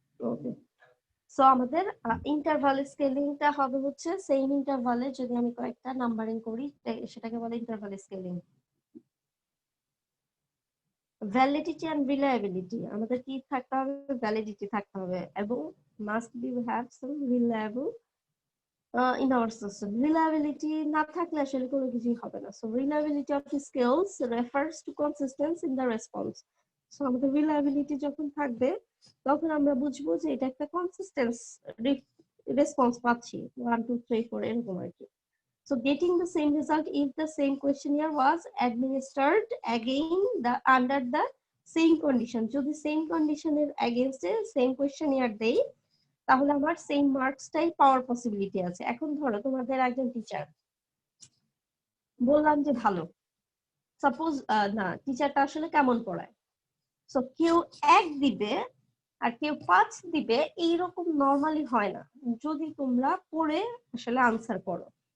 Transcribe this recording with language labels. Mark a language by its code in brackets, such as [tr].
[bn] ওকে, so আমাদের interval স্কেলিংটা হবে হচ্ছে সেম ইন্টারভালে যদি আমি কয়েকটা নাম্বারিং করি সেটাকে বলে interval scaling. Validity and reliability, আমাদের কি থাকতে হবে? ভ্যালিডিটি থাকতে হবে এবং [en] Must be have some reliable in our system. [bn] Reliability না থাকলে আসলে কোনো কিছুই হবে না। [en] So reliability of the skills refers to consistency in the response. [bn] So আমাদের reliability যখন থাকবে তখন আমরা বুঝবো যে এটা একটা কনসিস্টেন্স রেসপন্স পাচ্ছি, 1 2 3 4 এরকম আর কি। [en] So getting the same result if the same questionnaire was administered again the under the same condition, [bn] যদি same condition এর against এ same questionnaire দেই তাহলে আমার সেম মার্কসটাই পাওয়ার পসিবিলিটি আছে। এখন ধরো তোমাদের একজন টিচার বললাম যে ভালো, সাপোজ না টিচারটা আসলে কেমন পড়ায়, সো কেউ 1 দিবে আর কেউ 5 দিবে, এইরকম নরমালি হয় না যদি তোমরা পড়ে আসলে আনসার করো।